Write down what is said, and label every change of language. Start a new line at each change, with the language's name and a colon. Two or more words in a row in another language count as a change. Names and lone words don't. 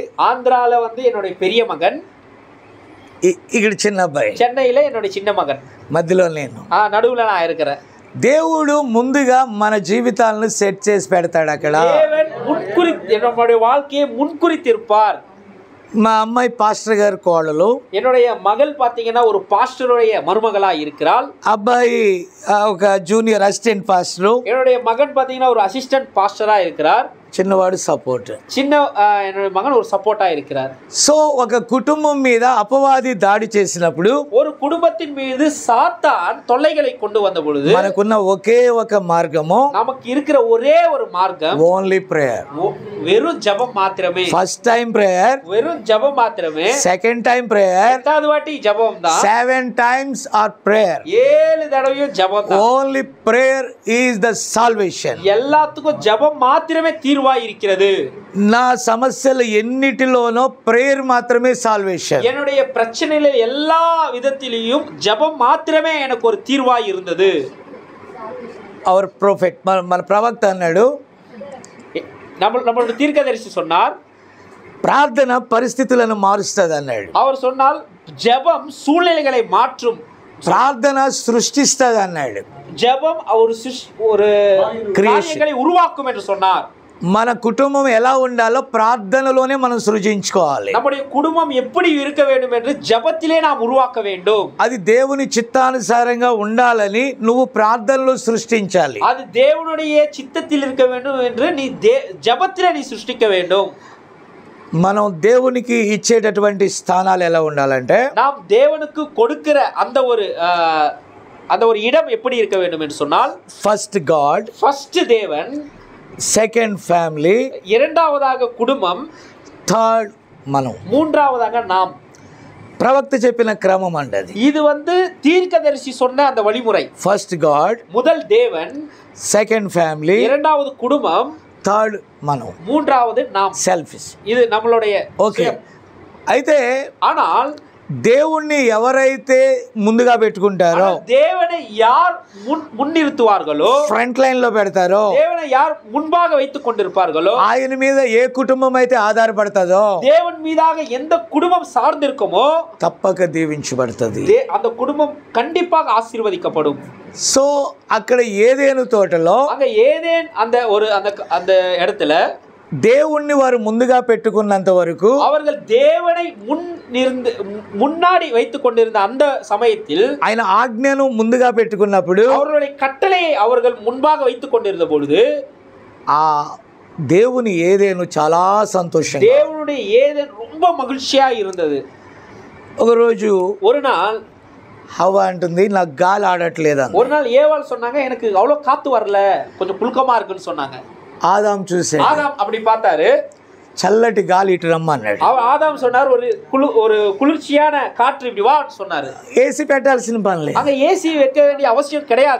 Tamil: ஆந்திரால வந்து என்னுடைய பெரிய மகன்,
Telugu: ఇక్కడ చిన్న అబ్బాయి,
Tamil: சென்னையில என்னுடைய சின்ன மகன்,
Telugu: మధ్యలో నేను.
Tamil: நடுவுல நான் இருக்கிறேன்.
Telugu: దేవుడు ముందుగా మన జీవితాలను సెట్ చేసి పెడతాడు. అక్కడ
Tamil: தேவன் நம்முடைய வாழ்க்கையை முன்குறித்திருப்பார்.
Telugu: మా అమ్మాయి పాస్టర్ గారి కోడలు,
Tamil: என்னுடைய மகள் பாத்தீங்கன்னா ஒரு பாஸ்டருடைய மருமகளா இருக்கிறாள்.
Telugu: అబ్బాయి ఒక
English: junior assistant pastor,
Tamil: என்னுடைய மகன் பாத்தீங்கன்னா ஒரு
English: assistant pastor
Tamil: இருக்கிறார்.
Telugu: చిన్నవాడు సపోర్ట్.
Tamil: என்னுடைய மகன் ஒரு சப்போர்ட்டா இருக்கிறார்.
Telugu: సో ఒక కుటుంబం మీద అపవాది దాడి చేసినప్పుడు,
Tamil: ஒரு குடும்பத்தின் மீது சாத்தான் தொல்லைகளை கொண்டு வந்த பொழுது
Telugu: మనకున్న ఒకే ఒక మార్గము,
Tamil: நமக்கு இருக்கிற ஒரே ஒரு மார்க்கம்
English: only prayer.
Tamil: வெறும் ஜெபம் மாத்திரமே.
English: first time prayer,
Tamil: வெறும் ஜெபம் மாத்திரமே.
English: second time prayer,
Tamil: இரண்டாவது வாட்டி ஜெபம் தான்.
English: 7 times or prayer.
Tamil: 7 தடவையும் ஜெபம் தான்.
English: only prayer is the salvation.
Tamil: எல்லாத்துக்கும் ஜெபம் மாத்திரமே தீர்வாய் இருக்கிறது.
Telugu: నా సమస్యలు ఎన్నిటిలోనో ప్రేయర్ మాత్రమే సాల్వేషన్.
Tamil: என்னுடைய பிரச்சனையில எல்லா விதத்திலையும் ஜெபம் மாத்திரமே எனக்கு ஒரு தீர்வாய் இருந்தது.
English: our prophet,
Telugu: మన ప్రవక్త అన్నాడు,
Tamil: நம்மளுடைய தீர்க்கதரிசி சொன்னார்,
Telugu: ప్రార్థన పరిస్థితులను మారుస్తుంది అన్నాడు.
Tamil: அவர் சொன்னால் ஜெபம் சூழ்நிலைகளை மாற்றும்,
Telugu: ప్రార్థన సృష్టిస్తుంది అన్నాడు.
Tamil: ஜெபம் ஒரு காரியங்களை உருவாக்கும் என்று சொன்னார்.
Telugu: మన కుటుంబం ఎలా ఉండాలో ప్రార్థనలోనే మనం సృజించుకోవాలి.
Tamil: நம்முடைய குடும்பம் எப்படி இருக்க வேண்டும் என்று ஜெபத்திலே நாம் உருவாக்க வேண்டும்.
Telugu: అది దేవుని చిత్తానుసారంగా ఉండాలని నువ్వు ప్రార్థనలో సృష్టించాలి.
Tamil: அது தேவனுடைய சித்தத்தில் இருக்க வேண்டும் என்று நீ ஜெபத்திலே நீ సృష్టిக்க வேண்டும்.
Telugu: మనం దేవునికి ఇచ్చేటటువంటి స్థానాలు ఎలా ఉండాలంటే,
Tamil: நாம் தேவனுக்கு கொடுக்கிற அந்த ஒரு இடம் எப்படி இருக்க வேண்டும் என்று சொன்னால்,
English: first God,
Tamil: ஃபர்ஸ்ட் தேவன்,
English: second family,
Tamil: இரண்டாவதாக குடும்பம்,
Telugu: థర్డ్ మనం,
Tamil: மூன்றாவதாக நாம்.
Telugu: ప్రవక్త చెప్పిన క్రమం అంటది.
Tamil: இது வந்து தீர்க்கதரிசி சொன்ன அந்த வழிமுறை.
English: first God,
Tamil: முதல் தேவன்,
English: second family,
Tamil: இரண்டாவது குடும்பம்,
Telugu: థర్డ్ మనం,
Tamil: மூன்றாவது நாம்.
Telugu: సెల్ఫిష్.
Tamil: இது நம்மளுடைய.
Telugu: ఓకే, అయితే
Tamil: ஆனால்
Telugu: దేవుణ్ణి ఎవరైతే ముందుగా పెట్టుకుంటారో,
Tamil: தேவனை யார் முன்னிறுத்துவார்களோ,
English: front line
Telugu: లో పెడతారో,
Tamil: தேவனை யார் முன்பாக வைத்துக் கொண்டிருப்பார்களோ,
Telugu: ఆయన మీద ఏ కుటుంబం అయితే ఆధారపడతాదో,
Tamil: தேவன் மீதாக எந்த குடும்பம் சார்ந்திருக்குமோ
Telugu: తప్పక దీవించబడుతుంది.
Tamil: அந்த குடும்பம் கண்டிப்பாக ஆசீர்வதிக்கப்படும்.
Telugu: సో అక్కడ ఏదేను తోటలో
Tamil: அங்க ஏதேன் அந்த இடத்துல
Telugu: దేవుణ్ణి వారు ముందుగా పెట్టుకున్నంత వరకు,
Tamil: அவர்கள் தேவனை முன்னாடி வைத்துக் கொண்டிருந்த அந்த சமயத்தில்,
Telugu: ఆయన ఆజ్ఞను ముందుగా పెట్టుకున్నప్పుడు,
Tamil: அவர்களுடைய கட்டளையை அவர்கள் முன்பாக வைத்துக் கொண்டிருந்த பொழுது,
Telugu: ఆ దేవుని ఏదేను చాలా సంతోషం.
Tamil: தேவனுடைய ஏதேன் ரொம்ப மகிழ்ச்சியா இருந்தது.
Telugu: ఒకరోజు
Tamil: ஒரு நாள்
Telugu: హవ్వ అంటుంది, నాకు గాలి ఆడట్లేదు.
Tamil: ஒரு நாள் ஏவாள் சொன்னாங்க, எனக்கு அவ்வளவு காத்து வரல, கொஞ்சம் புழுக்கமா இருக்குன்னு சொன்னாங்க.
Telugu: ఆదాం చూసే,
Tamil: ஆதாம் அப்படி பார்த்தாரு,
Telugu: చల్లటి గాలి ఇటు రమ్మన్నాడు.
Tamil: ஆதாம் சொன்னார், ஒரு குளிர்ச்சியான காற்று இப்படி வா சொன்னாரு.
Telugu: ఏసీ పెట్టాల్సిన పనిలే,
Tamil: அங்க ஏசி வைக்க வேண்டிய அவசியம் கிடையாது,